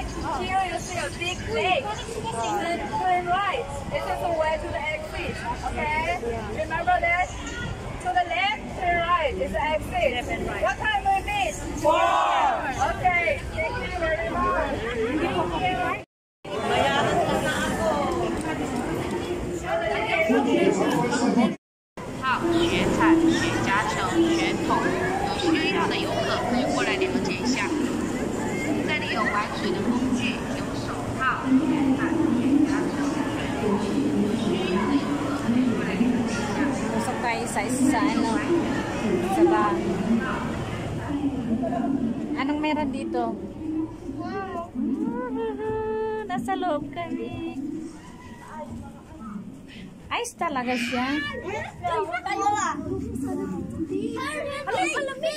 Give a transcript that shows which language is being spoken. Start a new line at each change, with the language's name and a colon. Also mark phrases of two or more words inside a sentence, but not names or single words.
English: Here you see a big lake. Then turn right. This is the way to the exit. Okay? Remember that? To the left, turn right. It's the exit. What time will it be? 4. Okay. Thank you very much.
Chinese: 好，雪铲、雪夹球、雪桶，有需要的游客可以过来了解一下。这里有玩水的工具，有手套、雪铲、雪夹球、雪桶，有需要的游客可以过来了解一下。
Filipino: Usok tayo sa isa, ano, sa ba? Anong meron dito? Nasa loob kami. Ayos talaga siya. Tayo ah. Ano kalamit?